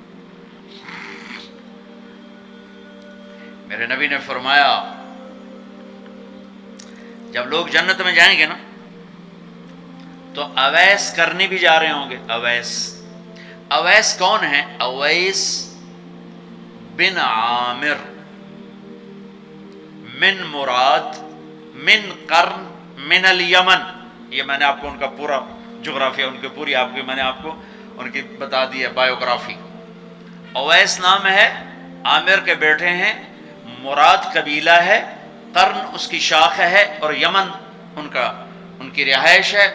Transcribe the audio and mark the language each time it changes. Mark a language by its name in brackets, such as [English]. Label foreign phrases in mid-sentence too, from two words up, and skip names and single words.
[Urdu] میرے نبی نے فرمایا جب لوگ جنت میں جائیں گے نا تو اویس کرنی بھی جا رہے ہوں گے. اویس کون ہے؟ [Arabic] اویس بن عامر من مراد من قرن من الیمن. [Urdu] یہ میں نے آپ کو ان کا پورا جغرافیہ، ان کی پوری میں نے آپ کو ان کی بتا دی ہے بایوگرافی. اویس نام ہے، عامر کے بیٹے ہیں، مراد قبیلہ ہے، قرن اس کی شاخ ہے، اور یمن ان کی رہائش ہے.